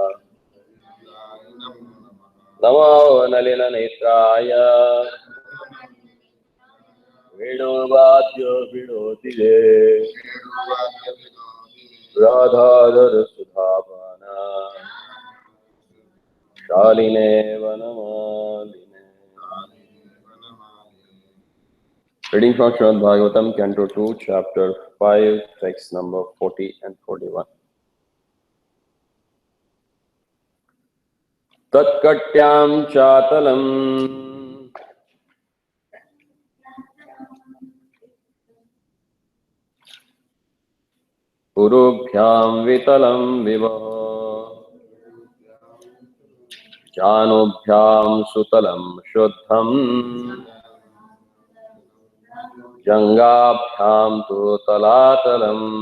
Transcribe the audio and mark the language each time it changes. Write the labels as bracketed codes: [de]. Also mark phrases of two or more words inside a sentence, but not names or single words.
[sa] Namo Nalina Netraya Vedavadyo Vidotile Radhadara Sudhavana Shaline Vanamaline. [en] Reading from Srimad Bhagavatam, Canto 2, Chapter 5, text number 40 and 41. [sa] Tatkatyam chatalam Purubhyam vitalam vivaha Janubhyam sutalam shuddham Jangabhyam tu talatalam